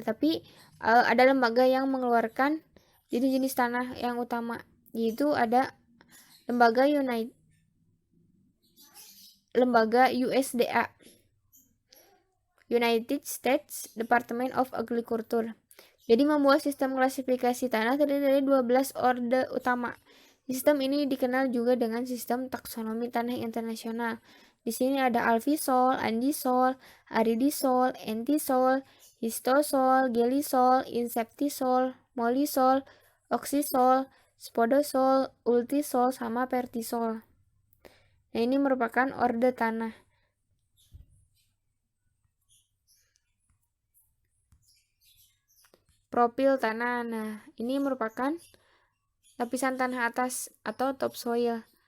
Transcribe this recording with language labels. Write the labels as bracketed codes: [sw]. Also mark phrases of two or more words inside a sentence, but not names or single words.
[id] Tetapi ada lembaga yang mengeluarkan jenis-jenis tanah yang utama, yaitu ada lembaga USDA, United States Department of Agriculture. Jadi membuat sistem klasifikasi tanah terdiri dari 12 orde utama. Sistem ini dikenal juga dengan sistem taksonomi tanah internasional. Di sini ada alfisol, andisol, aridisol, entisol, histosol, gelisol, inseptisol, molisol, oksisol, spodosol, ultisol, sama pertisol. Nah, ini merupakan orde tanah. Profil tanah. Nah, ini merupakan lapisan tanah atas atau topsoil.